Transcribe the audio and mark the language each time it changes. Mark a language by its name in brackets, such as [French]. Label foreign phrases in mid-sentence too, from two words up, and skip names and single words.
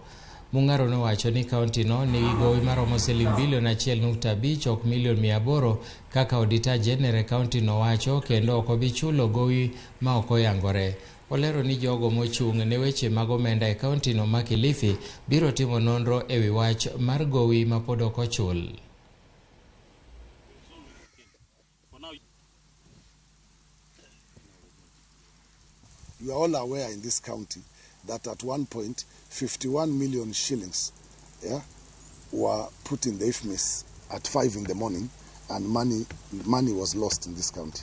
[Luo (Kenya and Tanzania)] Mung'aro nowacho ni kaunti no nigi gowi maromo siling bilion 1.5 ok milion 800 kaka [English] Auditor General [Luo (Kenya and Tanzania)] kaunti no wacho, kendo ok obi chulo gowi ma ok oyangore. Olero ni jogo mochung' ne weche mag omenda e kaunti no ma Kilifi biro timo nonro e wi wach mar gowi ma pod ok ochul. [English] You are all aware in this county that at one point 51 million shillings were put in the IFMIS at 5 in the morning, and money was lost in this county.